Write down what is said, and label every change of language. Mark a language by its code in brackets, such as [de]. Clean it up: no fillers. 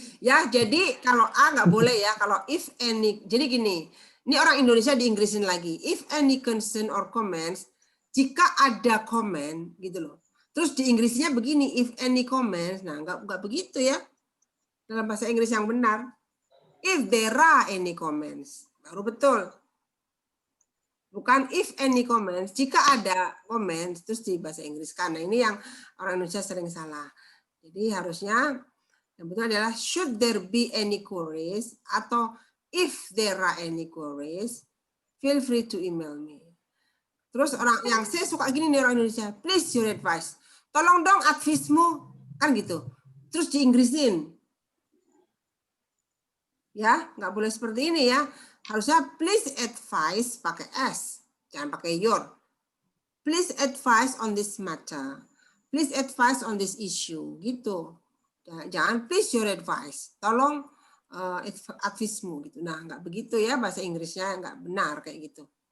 [id] Ya, jadi kalau A nggak boleh ya. Kalau if any, jadi gini. Ini orang Indonesia di Inggrisin lagi. [en] If any concern or comments, [id] jika ada komen gitu loh. Terus di Inggrisnya begini, [en] if any comments. [id] Nah, nggak begitu ya. Dalam bahasa Inggris yang benar. [en] If there are any comments. [id] Baru betul. Bukan [en] if any comments. [id] Jika ada comments, terus di bahasa Inggris. Karena ini yang orang Indonesia sering salah. Jadi harusnya yang betul adalah [en] should there be any queries atau if there are any queries, feel free to email me. [id] Terus orang yang saya suka gini nih orang Indonesia, [en] please your advice. [id] Tolong dong advice-mu, kan gitu. Terus di Inggrisin. Ya, nggak boleh seperti ini ya. Harusnya [en] please advise [id] pakai S, jangan pakai your. [en] Please advise on this matter. Please advise on this issue, gitu. [id] Jangan [en] please your advice. [id] Tolong advice-mu gitu. Nah, nggak begitu ya bahasa Inggrisnya, nggak benar kayak gitu.